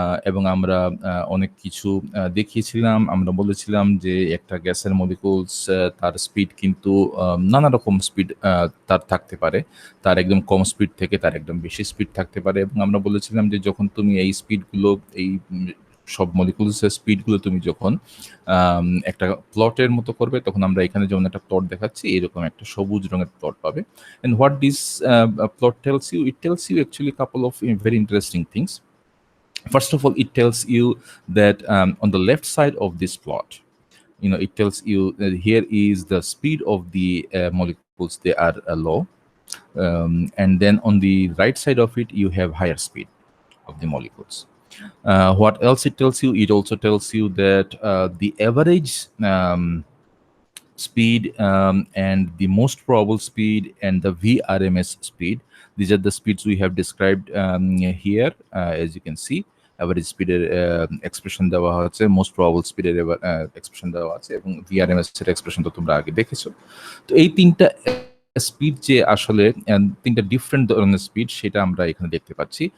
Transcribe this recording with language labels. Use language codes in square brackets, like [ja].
[bn] এবং আমরা অনেক কিছু দেখিয়েছিলাম। আমরা বলেছিলাম যে একটা গ্যাসের মলিকুলস তার স্পিড কিন্তু নানা রকম স্পিড তার থাকতে পারে। তার একদম কম স্পিড থেকে তার একদম বেশি স্পিড থাকতে পারে এবং আমরা বলেছিলাম যে যখন তুমি এই স্পিডগুলো এই সব মলিকুলসের স্পিডগুলো তুমি যখন একটা প্লটের মতো করবে, তখন আমরা এখানে যেমন একটা প্লট দেখাচ্ছি, এরকম একটা সবুজ রঙের প্লট পাবে। [en] And what this plot tells you, it tells you actually a couple of very interesting things. First of all, it tells you that on the left side of this plot, it tells you that here is the speed of the molecules, they are low. And then on the right side of it, you have higher speed of the molecules. What else it tells you? It also tells you that the average speed and the most probable speed and the VRMS speed. These are the speeds we have described here. As you can see, average speed expression [bn] দেওয়া হচ্ছে, [en] most probable speed expression [bn] দেওয়া আছে এবং VRMS এর expression তো তোমরা আগে দেখেছো। তো এই তিনটা স্পিড যে আসলে তিনটা ডিফারেন্ট ধরনের স্পিড, সেটা আমরা এখানে দেখতে পাচ্ছি।